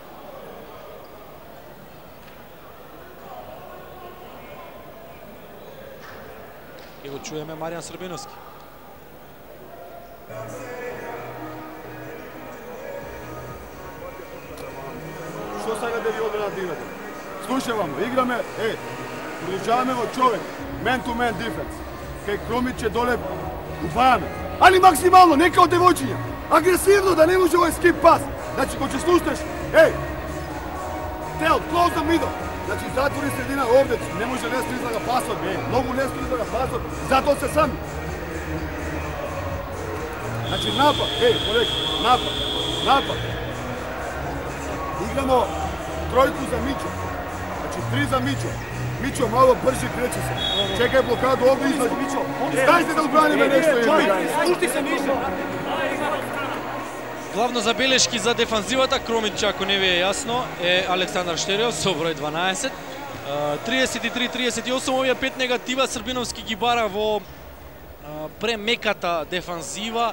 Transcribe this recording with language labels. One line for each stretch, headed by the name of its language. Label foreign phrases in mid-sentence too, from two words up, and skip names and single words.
Macedonian: И го чуеме Маријан Србиновски. Што сега да ви одбранат да играте? Слушаваме, играме, продолжаваме во човек,
English: man-to-man defense.
Macedonian: Кај Кромиќ е доле, удвајаме. Али максимално, нека од девојчиња. Агресивно, да не може овој скип пас. Значи, кога ќе слушнеш,
English: tell, close the middle.
Macedonian: Значи, затвори средина овде, не може лесно излага пасот, многу лесно излага пасот, затоа се сами. Значи, напад, коlega, напад.
Serbian: Играмо тројку за Мичо. Значи, 3 за Мичо. Мичо мало брže креće se. Čekaj blokadu ovdje izlazi. Dajte da odbranime nešto. Spušti se Мичо.
Macedonian: Главно забелешки за дефанзивата, Кромиќ, ако не ви е јасно, е Александар Штериов со број 12. 33-38, овие 5 негатива Србиновски ги бара во премеката дефанзива.